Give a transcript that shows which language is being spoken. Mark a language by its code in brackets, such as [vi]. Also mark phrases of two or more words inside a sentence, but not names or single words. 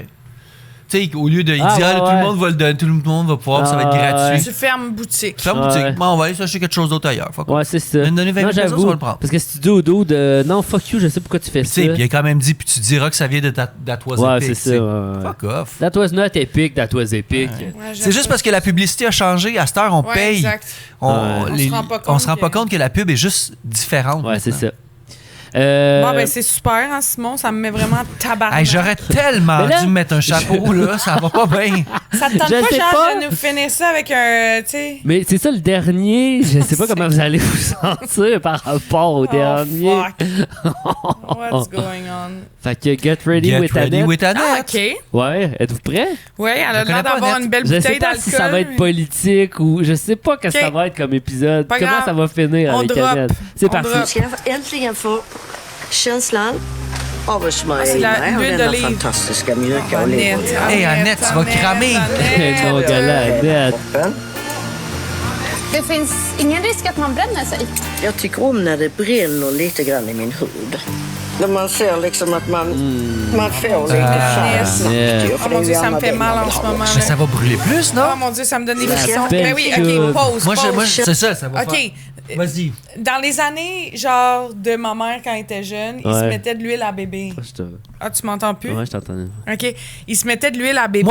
[fr] Tu sais, au lieu de... Il Ah, dit, ouais, tout ouais. le monde va le donner, tout le monde va pouvoir, puis ça va être Ah, gratuit. Tu fermes boutique. Ferme Ouais. boutique. Bon, on va aller chercher quelque chose d'autre ailleurs. [en] Fuck off. [fr] Ouais, c'est ça. Mais donner 20 000 non, pesos, j'avoue. on va le prendre. Parce que si tu dis au dos de non, [en] fuck you, [fr] je sais pourquoi tu fais Puis, tu ça. sais, puis il a quand même dit, puis tu diras que ça vient de That Was Ouais, Epic, c'est tu sais. ça. Ouais. [en] Fuck off. That was not epic, that was epic. [fr] Ouais, C'est juste parce que la publicité a changé. À cette heure, on Ouais, paye. exact. On, Ouais. On se rend pas on compte se rend pas que- compte que la pub est juste différente. Ouais, c'est maintenant. ça. Bon, ben, c'est super, hein, Simon. Ça me met vraiment tabarnak. Hey, j'aurais tellement Mais là- dû me mettre un chapeau, là. Ça va pas bien. Ça te tente Je pas, sais genre, pas. de nous finir ça avec un. Tu sais. Mais c'est ça le dernier. Je sais pas comment vous allez vous sentir par rapport au dernier. [en] Oh, fuck. What's going on? [fr] Fait que [en] get ready [fr] Get with ready Annette. with Annette. Ah, OK. Ouais, êtes-vous prêts? Oui, elle a Je connais l'air pas d'avoir Annette. une belle Je sais bouteille pas d'alcool. si ça va être politique ou je sais pas que ça Ok. va être comme épisode. Pas Comment grave. ça va finir On avec drop. Annette? C'est On parti. drop. [sv] Ska jag äntligen få känslan av att smörja [fr] Alltså, [sv] in [fr] la- [sv] mig av [fr] l'huile [sv] denna [fr] d'olive. [sv] fantastiska mjuka [fr] Annette, [sv] olivolja. [fr] Hey, Annette, tu vas cramer. Non, gars-là, Annette. [sv] Toppen. Det finns ingen risk att man bränner sig. Jag tycker om när det brinner lite grann i min hud. När man ser liksom att man får lite färg. Yeah. [fr] Oh mon Dieu, ça me fait mal en ce moment. Mais ça va brûler plus, non? Oh mon Dieu, ça me donne des frissons. belle Ben oui, chose. OK, pause, Moi, pause. c'est ça, ça va OK. faire. Vas-y. Dans les années, genre, de ma mère quand elle était jeune, il se Ouais. mettait de l'huile à bébé. Je te- Ah, tu m'entends plus? Ouais, je t'entendais. OK. Il se mettait de l'huile à bébé.